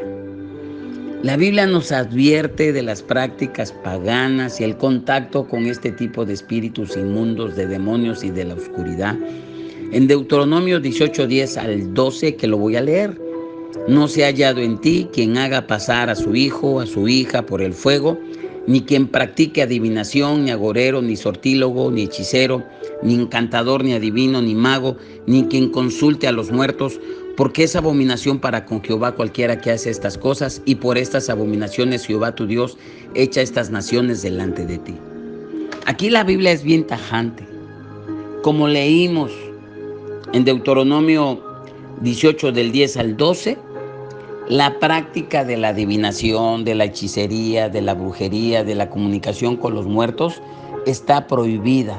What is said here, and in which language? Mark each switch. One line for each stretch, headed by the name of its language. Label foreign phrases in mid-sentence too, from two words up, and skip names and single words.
Spanish: La Biblia nos advierte de las prácticas paganas y el contacto con este tipo de espíritus inmundos, de demonios y de la oscuridad. En Deuteronomio 18:10 al 12, que lo voy a leer, No se ha hallado en ti quien haga pasar a su hijo o a su hija por el fuego, ni quien practique adivinación, ni agorero, ni sortílogo, ni hechicero, ni encantador, ni adivino, ni mago, ni quien consulte a los muertos, porque es abominación para con Jehová cualquiera que hace estas cosas, y por estas abominaciones Jehová tu Dios echa estas naciones delante de ti. Aquí la Biblia es bien tajante. Como leímos en Deuteronomio 18 del 10 al 12, la práctica de la adivinación, de la hechicería, de la brujería, de la comunicación con los muertos está prohibida.